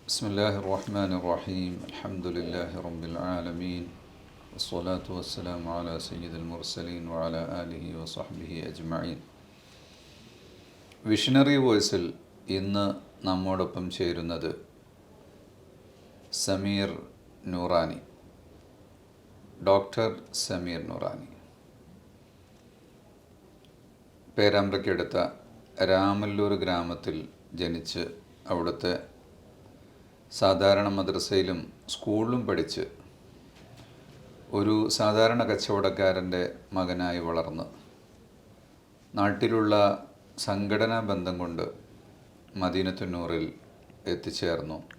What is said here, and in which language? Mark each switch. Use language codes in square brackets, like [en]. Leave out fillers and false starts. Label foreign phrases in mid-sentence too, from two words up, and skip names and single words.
[ar] بسم الله الرحمن الرحيم الحمد لله رب العالمين والصلاة والسلام على سيد المرسلين وعلى آله وصحبه أجمعين. [ml] വിഷണറി വോയ്സിൽ ഇന്ന് നമ്മോടൊപ്പം ചേരുന്നത് സമീർ നൂറാനി, ഡോക്ടർ സമീർ നൂറാനി. പേരാമ്പ്രയ്ക്കടുത്ത രാമല്ലൂർ ഗ്രാമത്തിൽ ജനിച്ച് അവിടുത്തെ സാധാരണ മദ്രസയിലും സ്കൂളിലും പഠിച്ച് ഒരു സാധാരണ കച്ചവടക്കാരൻ്റെ മകനായി വളർന്ന് നാട്ടിലുള്ള സംഘടനാ ബന്ധം കൊണ്ട് മദീനത്തുന്നൂറിൽ എത്തിച്ചേർന്നു.